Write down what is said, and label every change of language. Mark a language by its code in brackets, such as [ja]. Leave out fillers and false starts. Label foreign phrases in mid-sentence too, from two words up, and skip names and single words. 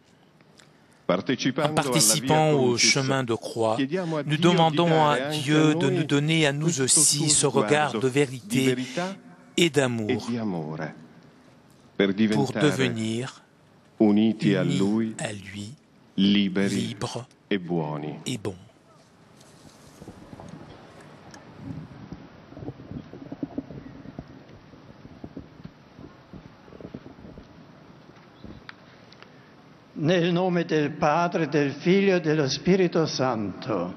[fr] En participant au chemin de croix, nous demandons à Dieu de nous donner à nous aussi ce regard de vérité et d'amour pour devenir unis à lui, libres et bons. [it] Nel nome del Padre, del Figlio e dello Spirito Santo.